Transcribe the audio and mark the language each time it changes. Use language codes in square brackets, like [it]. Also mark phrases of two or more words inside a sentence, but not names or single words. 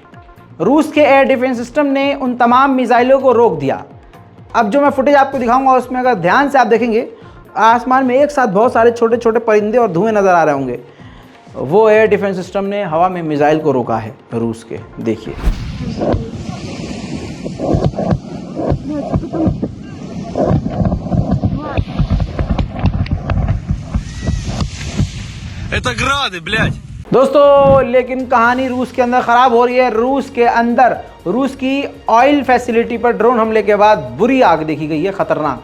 [hi] रूस के [en] air defense system [hi] ने उन तमाम मिसाइलों को रोक दिया। अब जो मैं फुटेज आपको दिखाऊंगा उसमें अगर ध्यान से आप देखेंगे, आसमान में एक साथ बहुत सारे छोटे छोटे परिंदे और धुएं नज़र आ रहे होंगे। वो [en] air defense system [hi] ने हवा में मिसाइल को रोका है रूस के। देखिए [ru] Это грады, блядь. [hi] दोस्तों, लेकिन कहानी रूस के अंदर ख़राब हो रही है। रूस के अंदर रूस की [en] oil facility [hi] पर ड्रोन हमले के बाद बुरी आग देखी गई है, खतरनाक।